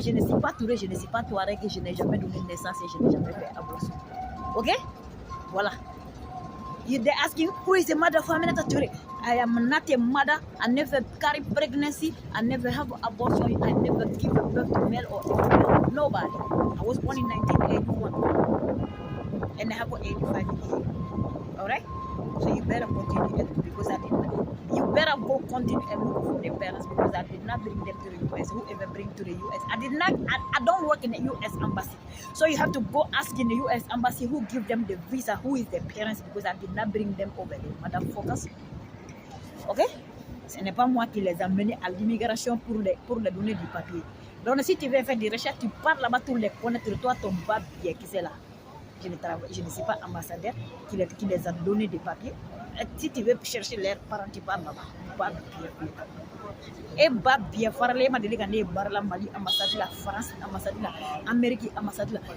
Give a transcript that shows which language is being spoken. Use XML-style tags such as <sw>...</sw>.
<fr>Je ne sais pas Touré, je ne sais pas Touareg, je n'ai jamais donné naissance et je n'ai jamais fait abortion. Ok? Voilà.</fr> <en>They're asking who is the mother of Aminata Touré? I am not a mother. I never carry pregnancy. I never have abortion. I never give birth to male or female. Nobody. I was born in 1981. And I have 85 years. Alright? So you better continue because I did not. You better go continue and look for the parents because I did not bring them to the US. Whoever bring to the US. I don't work in the US embassy. So you have to go ask in the US embassy who give them the visa, who is the parents because I did not bring them over there. Madame Focus. Ok?</en> <fr>Ce n'est pas moi qui les ai amenés à l'immigration pour les donner du papier. Donc si tu veux faire des recherches, tu pars là-bas, tu les connais, toi ton papier qui c'est là. Je ne suis pas ambassadeur qui les a donné des papiers. Si tu veux chercher leurs parents, tu pars là-bas. Et bien parler, ma déléguée, ne barla Mali, ambassade de la France, ambassade de l'Amérique, ambassade de la.</fr>